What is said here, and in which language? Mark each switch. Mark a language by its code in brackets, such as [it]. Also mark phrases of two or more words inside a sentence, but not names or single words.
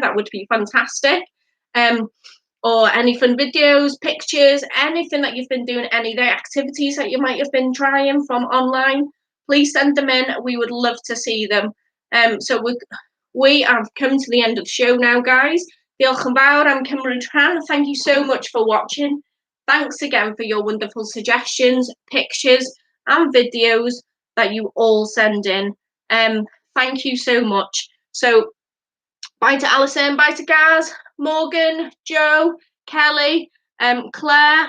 [en] That would be fantastic. Or any fun videos, pictures, anything that you've been doing, any of the activities that you might have been trying from online, please send them in. We would love to see them. So we have come to the end of the show now, guys. [cy] Diolch yn fawr am cymryd rhan. [en] Thank you so much for watching. Thanks again for your wonderful suggestions, pictures, and videos that you all send in. Thank you so much. So bye to Alison, bye to Gaz, Morgan, Joe, Kelly, Claire.